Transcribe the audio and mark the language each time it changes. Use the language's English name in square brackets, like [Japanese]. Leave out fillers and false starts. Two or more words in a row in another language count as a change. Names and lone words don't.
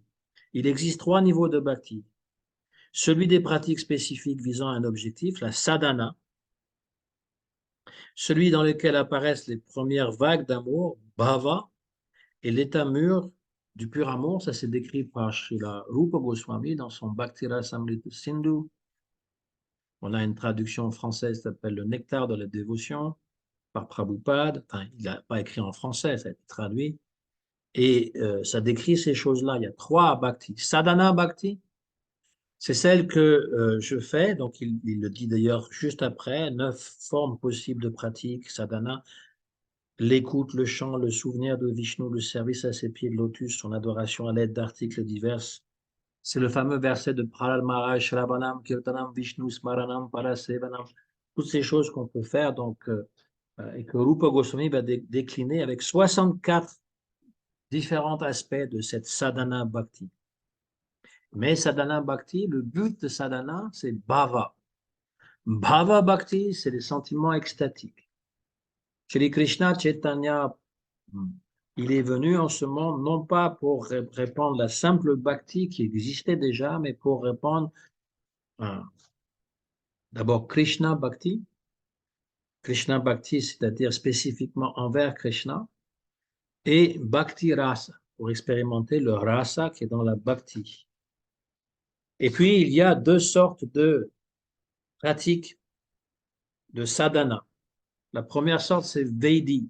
[French] Il existe trois niveaux de bhakti. Celui des pratiques spécifiques visant un objectif, la sadhana, celui dans lequel apparaissent les premières vagues d'amour, bhava, et l'état mûr du pur amour, ça c'est décrit par Srila Rupa Goswami dans son Bhakti Rasamrita Sindhu. On a une traduction française qui s'appelle Le Nectar de la dévotion par Prabhupada. Enfin, il n'a pas écrit en français, ça a été traduit. Et ça décrit ces choses-là. Il y a trois bhakti. [Sanskrit] साधन भक्ति, [French] c'est celle que je fais. Donc, il le dit d'ailleurs juste après. 9 formes possibles de pratique. Sadhana, l'écoute, le chant, le souvenir de Vishnu, le service à ses pieds de lotus, son adoration à l'aide d'articles divers. C'est le fameux verset de Prahlad Maharaj, [Sanskrit] श्रवणम्, कीर्तनम्, विष्णु, स्मरणम्, पादसेवनम्. [French] Toutes ces choses qu'on peut faire, donc, et que Rupa Goswami va décliner avec 64 différents aspects de cette [Sanskrit] साधन भक्ति. [French] Mais [Sanskrit] साधन भक्ति, [French] le but de sadhana, c'est bhava. [Sanskrit] भाव भक्ति, [French] c'est les sentiments extatiques. Shri Krishna Chaitanya, il est venu en ce monde non pas pour répandre la simple bhakti qui existait déjà, mais pour répandre d'abord [Sanskrit] कृष्ण भक्ति. कृष्ण भक्ति, [French] c'est-à-dire spécifiquement envers Krishna, et [Sanskrit] भक्ति रस, [French] pour expérimenter le rasa qui est dans la bhakti. Et puis, il y a deux sortes de pratiques de sadhana. La première sorte, c'est Vedi.